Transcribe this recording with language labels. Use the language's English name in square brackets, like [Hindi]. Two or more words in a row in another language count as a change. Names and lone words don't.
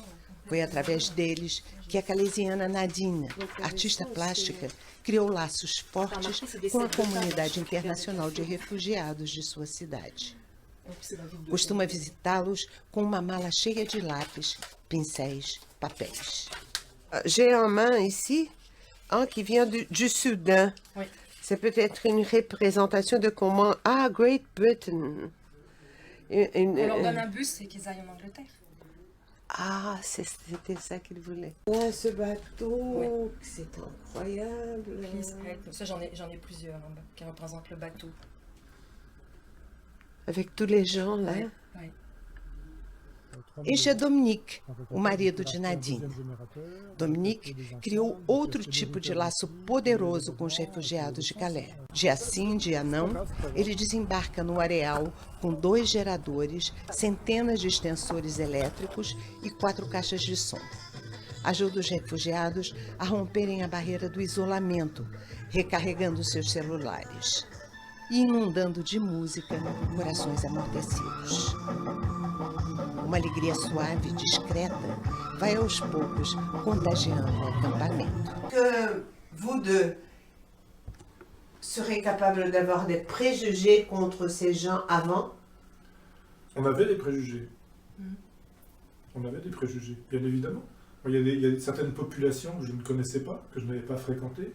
[Portuguese] Foi através deles que a calesiana Nadine, artista plástica, criou laços fortes com a comunidade internacional de refugiados de sua cidade. Costuma visitá-los com uma mala cheia de lápis, pincéis, papéis. [French] J'ai en main ici un qui vient du Soudan. Oui. C'est peut-être une représentation de comment... Ah, Great Britain. On leur donne un bus et qu'ils aillent en Angleterre. Ah, c'était ça qu'il voulait. Ah, ce bateau, c'est incroyable. [English] Please help. [French] Ça, j'en ai plusieurs hein, qui représentent le bateau. Avec tous les gens là. Ouais. [Portuguese] Este é Dominique, o marido de Nadine. Dominique criou outro tipo de laço poderoso com os refugiados de Calais. Dia sim, dia não, ele desembarca no areal com 2 geradores, centenas de extensores elétricos e 4 caixas de som. Ajuda os refugiados a romperem a barreira do isolamento, recarregando seus celulares e inundando de música corações amortecidos. Uma alegria suave e discreta vai aos poucos contagiando o acampamento. [French] Que vous deux serez capables d'avoir des préjugés contre ces gens avant? On avait des préjugés. On avait des préjugés, bien évidemment. Il y a certaines populations que je ne connaissais pas, que je n'avais pas fréquentées.